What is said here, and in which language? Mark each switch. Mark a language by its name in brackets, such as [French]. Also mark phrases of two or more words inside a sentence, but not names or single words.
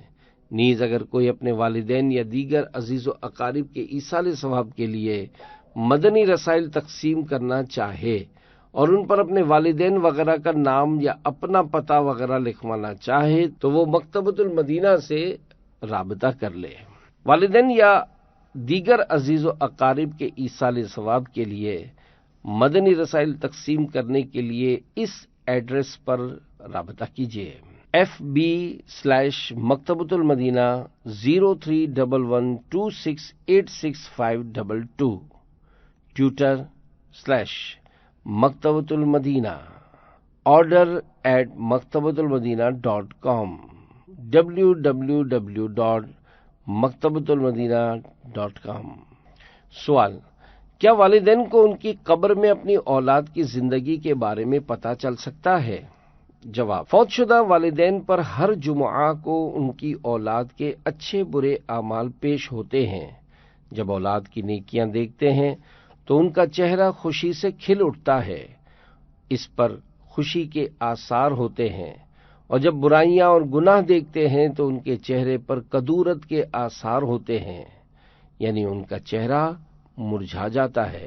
[Urdu] نیز اگر کوئی اپنے والدین یا دیگر عزیز و اقارب کے ایصال ثواب کے لیے مدنی رسائل تقسیم کرنا چاہے اور ان پر اپنے والدین وغیرہ کا نام یا اپنا پتہ وغیرہ لکھوانا چاہے تو وہ مکتبۃ المدینہ سے رابطہ کر لے۔ والدین یا دیگر عزیز و اقارب کے ایصال ثواب کے لیے مدنی رسائل تقسیم کرنے کے لیے اس ایڈریس پر رابطہ کیجیے۔ FB/Maktabatul Madina 031126866522, Twitter/Maktabatul Madina, order@maktabatulmadina.com, www.maktabatulmadina.com. سوال: کیا والدین کو ان کی قبر میں اپنی اولاد کی زندگی کے بارے میں پتہ چل سکتا ہے؟ جواب: فوت شدہ والدین پر ہر جمعہ کو ان کی اولاد کے اچھے برے اعمال پیش ہوتے ہیں. جب اولاد کی نیکیاں دیکھتے ہیں تو ان کا چہرہ خوشی سے کھل اٹھتا ہے، اس پر خوشی کے آثار ہوتے ہیں، اور جب برائیاں اور گناہ دیکھتے ہیں تو ان کے چہرے پر کدورت کے آثار ہوتے ہیں، یعنی ان کا چہرہ مرجھا جاتا ہے.